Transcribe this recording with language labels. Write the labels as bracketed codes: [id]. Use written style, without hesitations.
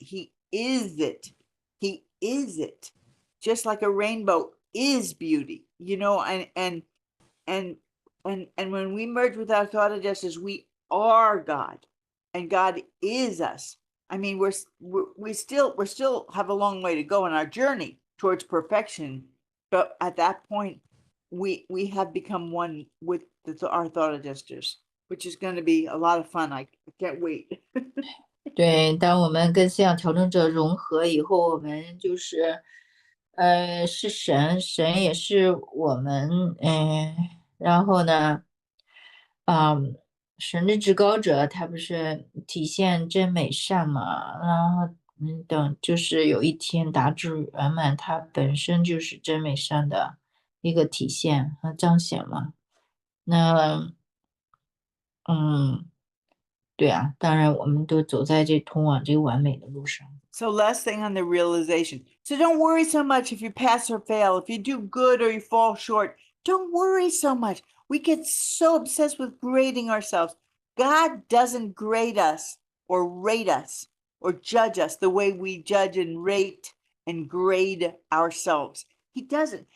[en] He is it. He is it. Just like a rainbow is beauty, and when we merge with our thought adjusters, we are God, and God is us. I mean, we still have a long way to go in our journey towards perfection, but at that point, we have become one with our thought adjusters, which is going to be a lot of fun. I can't wait. [zh] 对，当我们跟思想调整者融合以后，我们就是是神，神也是我们，然后呢，神的至高者他不是体现真美善嘛，然后等就是有一天达至圆满，它本身就是真美善的一个体现和彰显嘛。那对啊，当然我们都走在这通往这个完美的路上。 [en] So last thing on the realization. So don't worry so much if you pass or fail, if you do good or you fall short. Don't worry so much. We get so obsessed with grading ourselves. God doesn't grade us or rate us or judge us the way we judge and rate and grade ourselves. He doesn't.